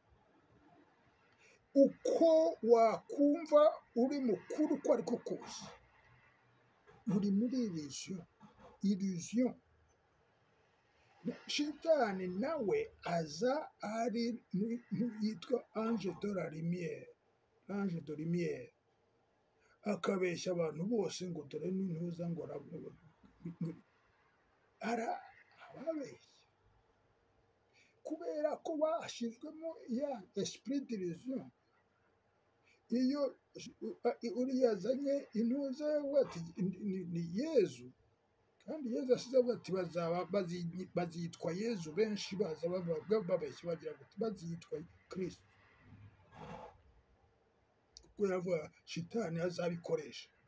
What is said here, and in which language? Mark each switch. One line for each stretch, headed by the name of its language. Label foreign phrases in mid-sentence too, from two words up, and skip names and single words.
Kinyarwanda: Uko wakumva uri mukuru uko ariko kose, uri muri illusion. Shitani nawe aza ari yitwa
French: ange de la lumière,
Kinyarwanda: akabeshya abantu bose ngo dore n'intuza ngo arababeshya, kubera ko bashyizwemo ya
French: esprit d'illusion.
Kinyarwanda: Iyo uriya azanye intuza ni Yezu, kandi Yezu asize avuga ati bazitwa Yezu, benshi baza babeshya bagira ngo bazitwa Kristo, kuko yavuga shitani azabikoresha.